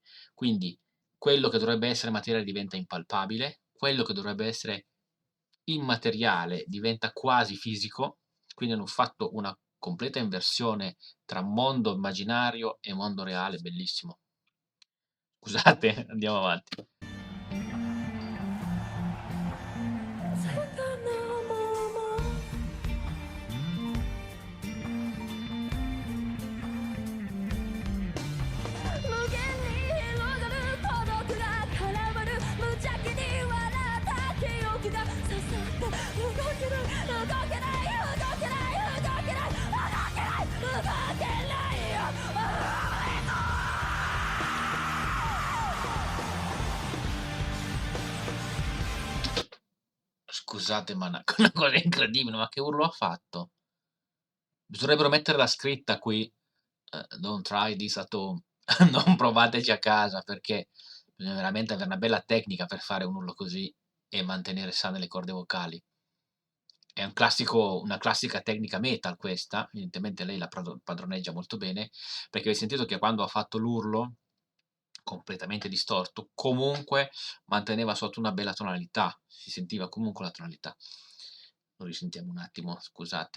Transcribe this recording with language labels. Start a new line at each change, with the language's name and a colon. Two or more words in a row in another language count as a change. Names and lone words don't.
Italian: Quindi quello che dovrebbe essere materiale diventa impalpabile, quello che dovrebbe essere immateriale diventa quasi fisico, quindi hanno fatto una completa inversione tra mondo immaginario e mondo reale, bellissimo. Scusate, andiamo avanti.
Japanese: 無限に広がる孤独が絡まる無邪気に笑った記憶が刺さって動けない動けない動けない動けない動けない動けないよ
Italian: Scusate, ma una cosa incredibile, ma che urlo ha fatto? Dovrebbero metterla scritta qui,
English: "Don't try this at home",
Italian: non provateci a casa, perché bisogna veramente avere una bella tecnica per fare un urlo così e mantenere sane le corde vocali. È una classica tecnica metal questa, evidentemente lei la padroneggia molto bene, perché hai sentito che quando ha fatto l'urlo, completamente distorto, comunque manteneva sotto una bella tonalità, si sentiva comunque la tonalità. Lo risentiamo un attimo, scusate.